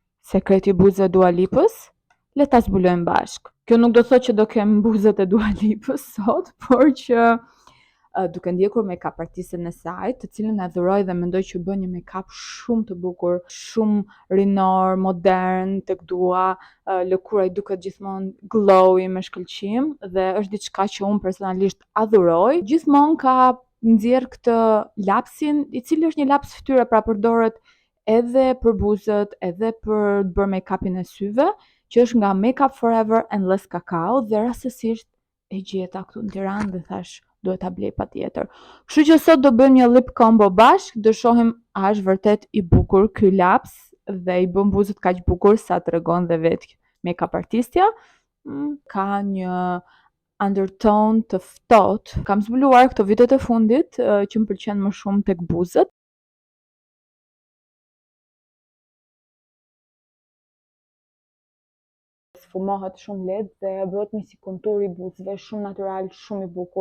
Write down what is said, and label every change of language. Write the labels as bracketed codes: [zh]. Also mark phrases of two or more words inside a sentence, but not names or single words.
[sq] Sekreti i buzëve Dua Lipës, le ta zbulojmë bashk. Kjo nuk do thotë që do kem buzët e Dua Lipës sot, por që duke ndjekur make-up artistën e saj, të cilën e adhuroj dhe mendoj që bën një make-up shumë të bukur, shumë rinor, modern, tek dua, lëkura i duket gjithmonë glowy me shkëlqim dhe është diçka që unë personalisht adhuroj. Gjithmonë ka nxjerr këtë lapsin, i cili është një laps fytyre, pra përdoret edhe për buzët, edhe për të bërë make-upin e syve, që është nga Makeup Forever and Less Cacao dhe rastësisht e gjeta këtu në Tiranë dhe thash duhet ta blej patjetër. Kështu që sot do bëjmë një [en] lip combo [sq] bashk, do shohim a është vërtet i bukur ky laps dhe i bën buzët kaq bukur sa tregon dhe vetë make-up artistja. Ka një undertone të ftohtë. Kam zbuluar këto vitet e fundit që më pëlqen më shumë tek buzët. Sfumohet shumë lehtë dhe bëhet një si kontur i buzëve, shumë natyral, shumë i bukur.